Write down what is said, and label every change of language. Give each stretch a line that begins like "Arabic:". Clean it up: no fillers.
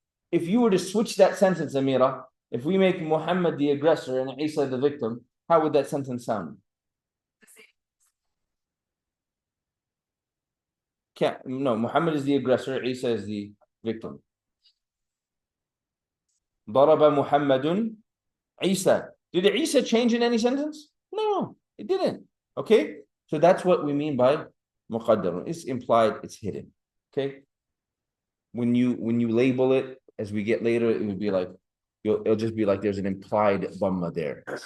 English: If you were to switch that sentence, Amira, if we make Muhammad the aggressor and Isa the victim, how would that sentence sound? Can't. No, Muhammad is the aggressor, Isa is the victim.
Arabic: ضرب محمد Isa.
English: Did Isa change in any sentence? No, it didn't. Okay? So that's what we mean by muqaddarun. It's implied, it's hidden. Okay? When you label it, as we get later, it would be like, it'll just be like there's an implied dhamma there.